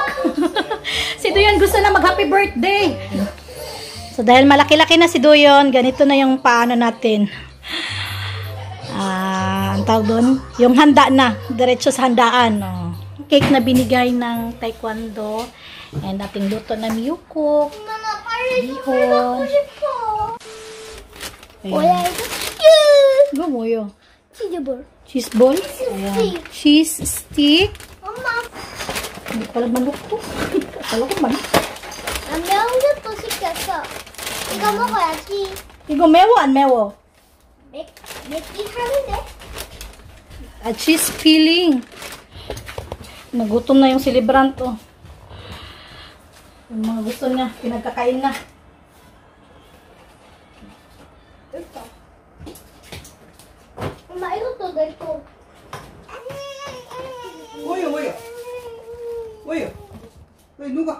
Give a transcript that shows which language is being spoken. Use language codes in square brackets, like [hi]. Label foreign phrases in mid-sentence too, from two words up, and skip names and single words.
[tl] Si Duyon gusto na mag- [en] happy birthday. [tl] So, dahil malaki-laki na si Duyon, ganito na yung paano natin. Ang tawag doon, yung handa na. Diretso sa handaan. Oh. Cake na binigay ng taekwondo. And ating luto na miyukok. [ko] 엄마 빨리 [tl] Bihon. [ko] 싶어. [tl] Ayan. [ko] 뭐야 이거? [tl] Ano mo yun? [ko] 치즈볼. [en] Cheese ball? Ayan. Cheese stick. [ko] 엄마 [tl] Hindi pala manok to. Akala ko manok. [ko] 나 매운 것도 시켰어. 이거 먹어야지. Igo mewo an mewo. 맵기 하는데? [en] Cheese filling. [tl] Nagutom na yung celebrant oh. Yung mga gusto niya, pinagkakain na. [ko] 엄마 이것도 내 거. 뭐예요, 뭐예요? 뭐예요? 왜 누가?